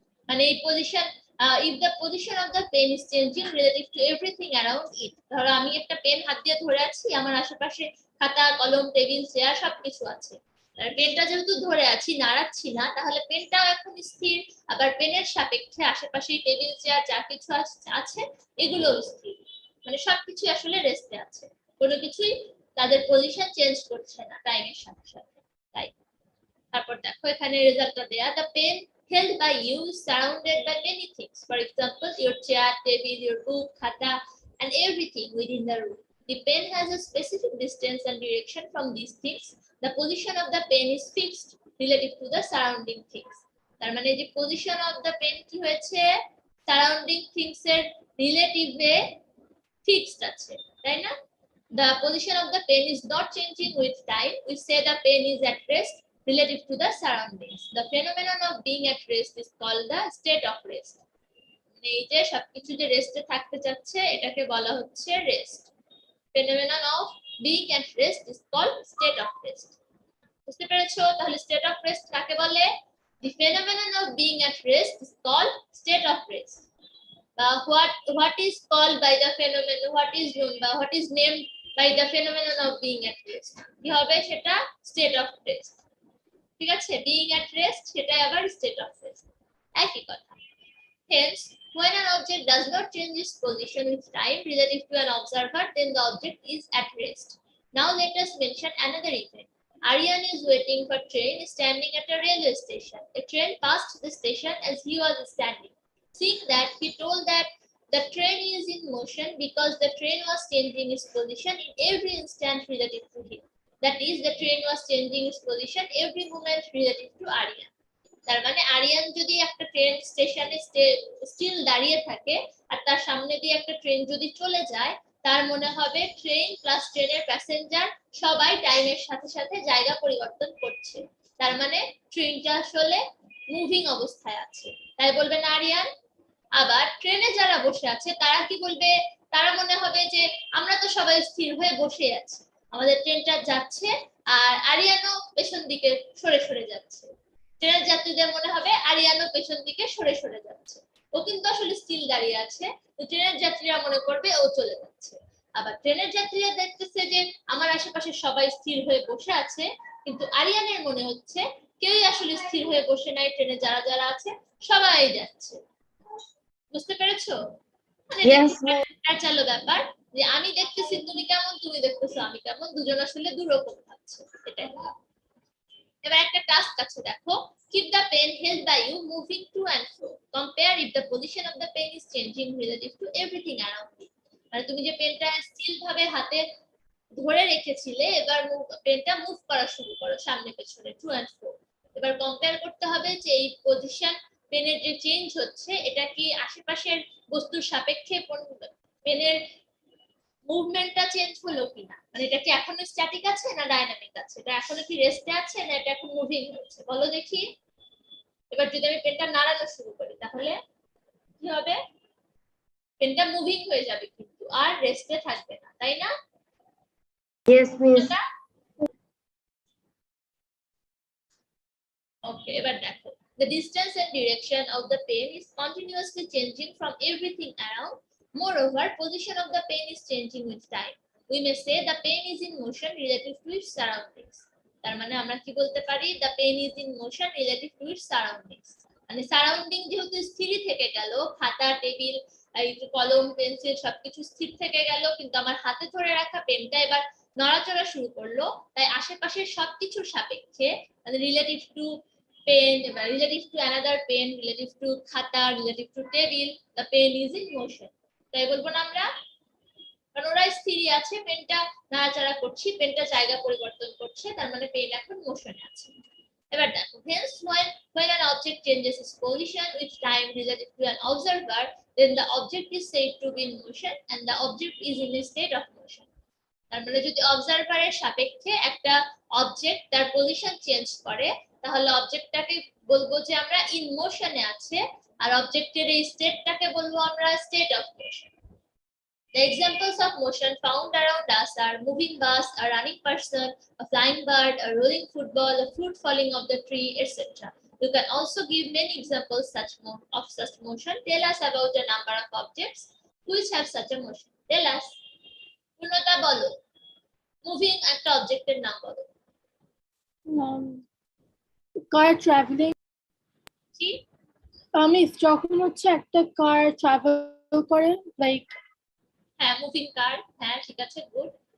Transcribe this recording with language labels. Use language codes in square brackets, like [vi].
[bn] মানে এই position, [en] if the position of the pen is changing relative to everything around it, [bn] ধরো আমি একটা পেন হাত দিয়ে ধরে আছি, আমার আশেপাশে খাতা কলম টেবিল চেয়ার সবকিছু আছে, পেনটা যেহেতু ধরে আছি নাড়াচ্ছি না, তাহলে পেনটাও এখন স্থির, আবার পেনের সাপেক্ষে আশেপাশে টেবিল চেয়ার যা কিছু আছে এগুলো স্থির, মানে সবকিছু আসলে রেস্টে আছে, কোনো কিছুই তাদের পজিশন চেঞ্জ করছে না টাইমের সাথে সাথে। তাই তারপর দেখো এখানে রেজাল্টটা দেয়া, [en] The pen held by you is surrounded by many things. For example, your chair, table, your book, khata, and everything within the room. The pen has a specific distance and direction from these things. The position of the pen is fixed relative to the surrounding things. [bn] তার মানে যে [en] position of the pen [bn] কি হয়েছে [en] surrounding things [bn] এর relative এ fixed আছে তাই না? [en] The position of the pen is not changing with time. We say the pen is at rest relative to the surroundings. The phenomenon of being at rest is called the state of rest. [bn] এই যে সবকিছু যে রেস্টে থাকতে যাচ্ছে এটাকে বলা হচ্ছে rest. [en] Phenomenon of being at rest is called state of rest. [bn] বুঝতে পেরেছো? তাহলে state of rest কাকে বলে? [en] The phenomenon of being at rest is called state of rest. What is called by the phenomenon? What is known by what is named by the phenomenon of being at rest? [bn] কি হবে সেটা state of rest। ঠিক আছে, [en] being at rest [bn] সেটা আবার state of rest একই কথা। [en] Hence, when an object does not change its position with time relative to an observer, then the object is at rest. Now let us mention another event. Aryan is waiting for train standing at a railway station. A train passed the station as he was standing. Seeing that, he told that the train is in motion because the train was changing its position in every instant relative to him. That is, the train was changing its position every moment relative to Aryan. [bn] তার মানে আরিয়ান যদি একটা train স্টেশনে still দাঁড়িয়ে থাকে আর তার সামনে দিয়ে একটা ট্রেন যদি চলে যায় তার মনে হবে ট্রেন প্লাস ট্রেনের প্যাসেঞ্জার সবাই টাইমের সাথে সাথে জায়গা পরিবর্তন করছে, তার মানে ট্রেনটা আসলে মুভিং অবস্থায় আছে তাই বলবেন আরিয়ান। আবার ট্রেনে যারা বসে আছে তারা কি বলবে? তারা মনে হবে যে আমরা তো সবাই স্থির হয়ে বসে আছি, আমাদের ট্রেনটা যাচ্ছে আর আরিয়ানও পেছন দিকে সরে সরে যাচ্ছে। ট্রেনের যাত্রীদের মনে হবে আরিয়ানও পেছন দিকে সরে সরে যাচ্ছে, ও কিন্তু আসলে স্টিল দাঁড়িয়ে আছে, তো ট্রেনের যাত্রীরা মনে করবে ও চলে যাচ্ছে। আবার ট্রেনের যাত্রীরা দেখতেছে যে আমার আশেপাশে সবাই স্থির হয়ে বসে আছে, কিন্তু আরিয়ানের মনে হচ্ছে কেউই আসলে স্থির হয়ে বসে নাই, ট্রেনে যারা যারা আছে সবাই যাচ্ছে। বুঝতে পেরেছো? মানে চলো ব্যাপার যে আমি দেখতেছি তুমি কেমন, তুমি দেখতেছো আমি কেমন, দুজন আসলে দুরকম ভাবছে, এটাই। এবার একটা টাস্ক আছে দেখো, [en] keep the pen held by you moving to and fro. Compare if the position of the pen is changing relative to everything around you. [bn] মানে তুমি যে পেনটা স্টিল ভাবে হাতে ধরে রেখেছিলে এবার পেনটা মুভ করা শুরু করো সামনে পেছনে টু এন্ড ফ্রো। এবার কম্পেয়ার করতে হবে যে এই পজিশন পেনের যে চেঞ্জ হচ্ছে এটা কি আশেপাশের বস্তুর সাপেক্ষে পেনের মুভমেন্টটা চেঞ্জ হলো কিনা, মানে এটা কি এখনো স্ট্যাটিক আছে না ডাইনামিক আছে, এটা এখনো কি রেস্টে আছে না এটা এখন মুভিং হচ্ছে, বলো দেখি। এবার যদি আমি পেনটা নাড়ানো শুরু করি তাহলে কি হবে? পেনটা মুভিং হয়ে যাবে কিন্তু আর রেস্টে থাকবে না, তাই না? [en] Yes, miss. Okay, [bn] এবার দেখো, [en] the distance and direction of the pen is continuously changing from everything around. Moreover, position of the pen is changing with time. We may say the pen is in motion relative to its surroundings. [bn] তার মানে আমরা কি বলতে পারি? [en] The pen is in motion relative to its surroundings. [bn] মানে surrounding যেহেতু স্থির থেকে গেল, খাতা টেবিল এই কলম পেন্সিল সবকিছু স্থির থেকে গেল, কিন্তু আমার হাতে ধরে রাখা পেনটা এবার নড়াচড়া শুরু করলো, তাই আশেপাশের সবকিছুর সাপেক্ষে মানে relative to pen, [en] relative to another pen, relative to khata, relative to table, the pen is in motion. [bn] তাই বলবো না আমরা? কারণ ওরা স্থির আছে, পেনটা নাড়াচাড়া করছে, পেনটা জায়গা পরিবর্তন করছে, তার মানে পেন এখন মোশনে আছে। এবার দেখো, [en] hence when an object changes its position with time relative to an observer, then the object is said to be in motion and the object is in a state of motion. [bn] তার মানে যদি অবজারভারের সাপেক্ষে একটা object তার position change করে তাহলে অবজেক্টটাকে বলবো যে আমরা ইন মোশনে আছে, আর অবজেক্টের এই স্টেটটাকে বলবো আমরা state of motion. [en] The examples of motion found around us are moving bus, a running person, a flying bird, a rolling football, a fruit falling off the tree, etc. You can also give many examples of such motion. Tell us about the number of objects which have such a motion. Tell us. [bn] পূর্ণতা বলো, moving একটা অবজেক্টের নাম বলো। [en] car travelling, [bn] কি miss যখন হচ্ছে একটা কার ট্রাভেল করে লাইক, হ্যাঁ মুভিং কার, হ্যাঁ ঠিক আছে গুড।